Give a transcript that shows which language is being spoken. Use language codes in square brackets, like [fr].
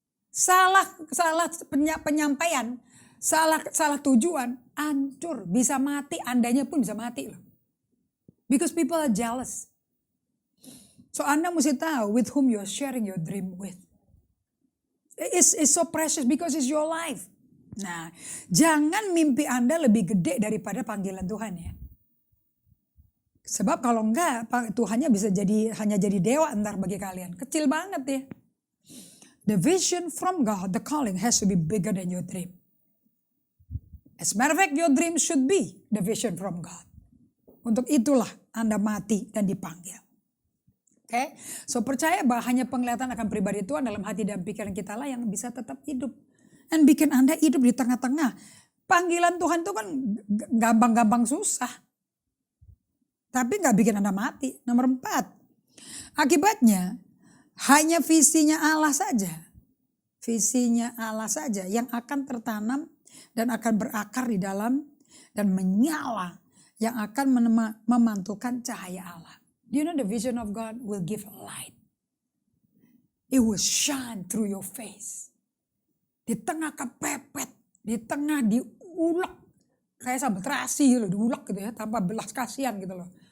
[id] Salah penyampaian, salah tujuan, hancur, bisa mati, Andanya pun bisa mati loh. [en] Because people are jealous. So [id] Anda mesti tahu [en] with whom you are sharing your dream with. It's so precious because it's your life. [id] Nah, jangan mimpi Anda lebih gede daripada panggilan Tuhan ya. Sebab kalau enggak, Tuhannya bisa hanya jadi dewa ntar bagi kalian. Kecil banget ya. [en] The vision from God, the calling has to be bigger than your dream. As a matter of fact, your dream should be the vision from God. [id] Untuk itulah Anda mati dan dipanggil. Okay? So percaya bahwa hanya penglihatan akan pribadi Tuhan dalam hati dan pikiran kita lah yang bisa tetap hidup. Dan bikin Anda hidup di tengah-tengah. Panggilan Tuhan itu kan gampang-gampang susah. Tapi gak bikin Anda mati. Nomor 4. Akibatnya hanya visinya Allah saja. Visinya Allah saja yang akan tertanam dan akan berakar di dalam dan menyala. Yang akan memantulkan cahaya Allah. [en] Do you know the vision of God will give light? It will shine through your face. [id] Di tengah kepepet, di tengah diulek. Kayak sambal terasi gitu, diulek gitu ya, tanpa belas kasihan gitu loh.